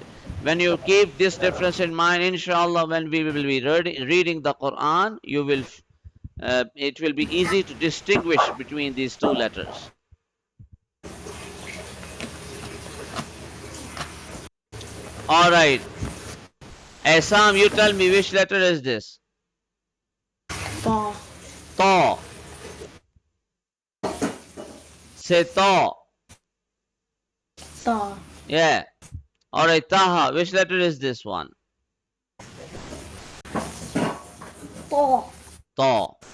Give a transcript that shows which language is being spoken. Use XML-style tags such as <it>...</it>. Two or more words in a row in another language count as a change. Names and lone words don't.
<en>When you keep this difference in mind, inshallah, when we will be reading the Quran, it will be easy to distinguish between these two letters. All right. Assam, you tell me which letter is this? Thaw. Thaw. Say thaw. Thaw. Yeah. All right, Taha, which letter is this one? Thaw. Thaw.</en>